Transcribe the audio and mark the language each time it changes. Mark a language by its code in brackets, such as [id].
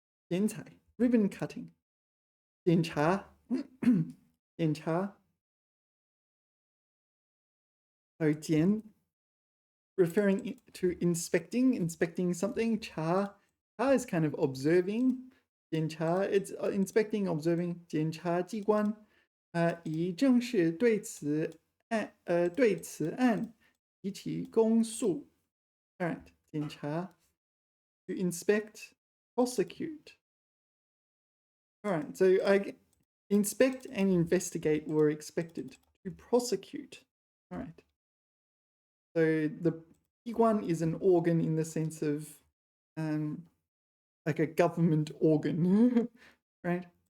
[en] 剪彩 ribbon cutting. 检查检查 So 检 referring to inspecting something. 查 is kind of observing. 检查 it's inspecting, observing. [zh] 检察机关以正式对此案提起公诉。 [en] Alright, 检查 to inspect, prosecute. Alright, so inspect and investigate were expected. To prosecute. Alright. So the P1 is an organ in the sense of like a government organ, right?